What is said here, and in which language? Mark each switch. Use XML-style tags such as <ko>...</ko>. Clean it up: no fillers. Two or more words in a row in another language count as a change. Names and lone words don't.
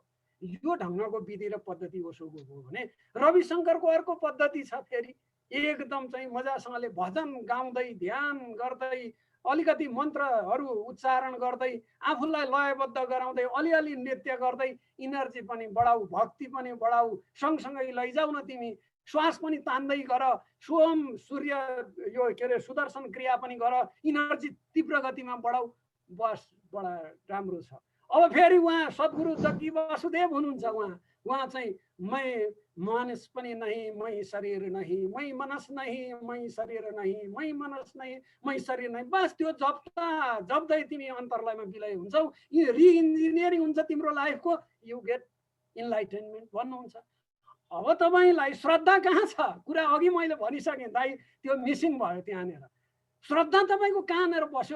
<ne>यो ढङ्गको विधि र पद्धति ओशोको हो भने रविशङ्करको अर्को पद्धति छ फेरि एकदम चाहिँ मजासँगले भजन गाउँदै ध्यान गर्दै अलिकति मन्त्रहरू उच्चारण गर्दै आफूलाई लयबद्ध गराउँदै अलिअलि नृत्य गर्दै इनर्जी पनि बढाऊ भक्ति पनि बढाऊ सँगसँगै लैजाऊ न तिमी श्वास पनि तान्दै गर सोम सूर्य यो के अरे सुदर्शन क्रिया पनि गर इनर्जी तीव्र गतिमा बढाऊ बस बडा राम्रो छ। अब फेरि उहाँ सद्गुरु जग्गी वासुदेव हुनुहुन्छ उहाँ चाहिँ</ne> <hi>मै मानस पनि नहीं मै शरीर नहीं मै मनस नहीं मै शरीर नहीं मै मनस नहीं मै शरीर नहीं</hi> <ne>बस त्यो जप्दै तिमी अन्तर्लयमा विलय हुन्छौ रिइन्जिनियरिङ हुन्छ तिम्रो लाइफको</ne> <en>you get enlightenment</en> <ne>भन्नुहुन्छ। अब तपाईलाई श्रद्धा कहाँ छ कुरा अघि मैले भनिसकेँ दाइ त्यो मिसिङ भयो त्यहाँनिर श्रद्धा तपाईको कहाँनिर बस्यो।</ne>